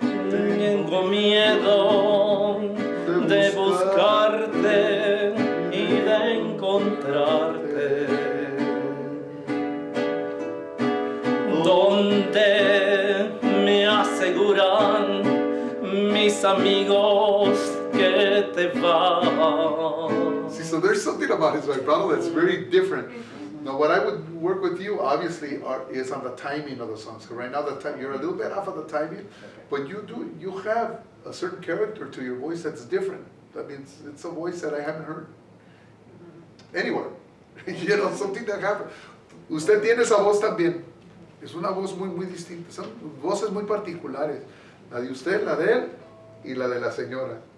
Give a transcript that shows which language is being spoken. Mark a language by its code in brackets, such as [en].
[es] Tengo miedo de buscarte y de encontrarte, donde me aseguran mis amigos que te vas. [en] See, so there's something about his vibrato that's very different. Now, what I would work with you, obviously, is on the timing of the songs. So right now, you're a little bit off of the timing, but you have a certain character to your voice that's different. I mean, it's a voice that I haven't heard anywhere. You know, something that happened. [es] Usted tiene esa voz también. Es una voz muy, muy distinta. Son voces muy particulares. La de usted, la de él y la de la señora.